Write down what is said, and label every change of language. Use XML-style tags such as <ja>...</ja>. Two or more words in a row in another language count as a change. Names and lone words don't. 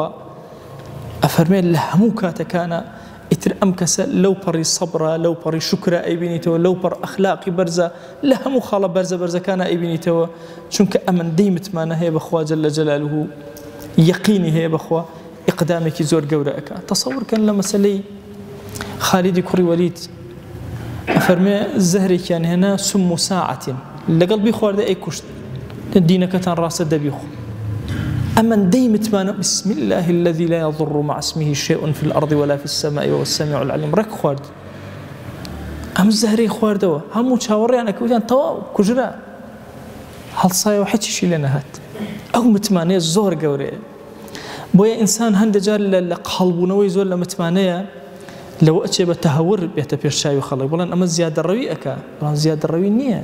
<ckb>ئەفەرمێ لە هەموو کاتەکانە ئیتر ئەم کەسە لەو پەڕی سەبرە لەو پەڕی شوکرە ئەیبینیتەوە، لەو پەڕ ئەخلاقی بەرزە لە هەموو خاڵە بەرزەکانە ئەیبینیتەوە، چونکە ئەمەندەی متمانە هەیە بەخوا</ckb> <ar>جەل جەلالوه،</ar> <ckb>یەقینی هەیە بەخوا، ئیقدامێکی زۆر گەورە ئەکا. تەسەوورکەن لە مەسەلەی خالیدی کوڕی وەلید ئەفەرمێ زەهرێکیان هێنا سم و ساعەتین لەگەڵ بیخواردە ئەی کوشت دینەکەتان ڕاستە دەبیخۆ. ئەمەندەی متمانە</ckb> <ar>بسم الله الذي لا يضر مع اسمه شيء في الأرض ولا في السماء وهو السميع العليم</ar> <ckb>ڕێک خوارد. ئەم زەهرەی خواردەوە هەموو چاوەڕێیان ئەکەوتیان تەواو کوژرا هەڵسایەوە حەچیشی لێ نەهات. ئەو متمانەیە زۆر گەورەیە. بۆیە ئینسان هەندێک جار لە قەڵبوونەوەی زۆر لە متمانەیە لەوە ئەچێ بە تەهەور بێتە پێش چاوی خەڵک، بڵێن ئەمە زیادەڕەوی ئەکا، بەڵام زیادەڕەوی نییە.</ckb>